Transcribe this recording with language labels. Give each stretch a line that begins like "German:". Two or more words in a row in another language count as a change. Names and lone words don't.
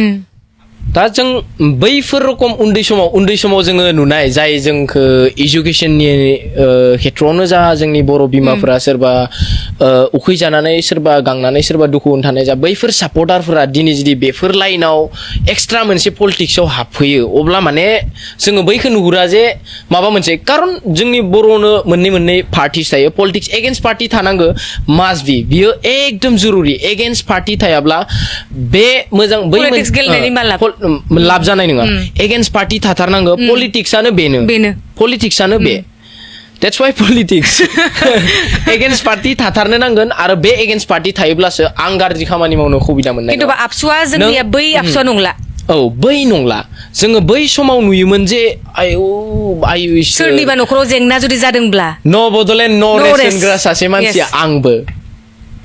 Bodo: दा जों बैफोर रकम उन्दै समाव जोङो नुनाय, जाय जोंखौ एजुकेशननि खेत्रआवनो जा, जोंनि बर' बिमाफोरा सोरबा उखैजानानै, सोरबा गांनानै, सोरबा दुखु थानाय जा, बैफोर सापर्टारफोरा दिनै जुदि बेफोर लाइनाव एक्सट्रा मोनसे पलिटिक्सआव हाबफैयो, अब्ला माने जोङो बैखौ नुहुरा जे माबा मोनसे, खारन जोंनि बर'नो मोननै पार्टिस थायो।
English: politics against party
Bodo: थानांगौ,
English: must be,
Bodo: बियो एकदम जरुरि।
English: against party
Bodo: थायाब्ला बे मोजां बै लाब जानाय नङा।
English: against party
Bodo: थाथारनांगौ। पलिटिक्सआनो पलिटिक्सआनो बे।
English: That's why politics. against party
Bodo: थाथारनो नांगोन, आरो
English: this against party
Bodo: थायोब्लासो आं गाज्रि खामानि मावनो सुबिदा मोननाय। किन्तु आबसुआ जोंनिया बै आबसुआ नंला। औ, बै नंला। जोङो बै समाव नुयोमोन जे आयु सोरनिबा न'खराव जेंना जुदि जादोंब्ला न' बडलेण्ड न' रेसन होग्रा सासे मानसिया आंबो।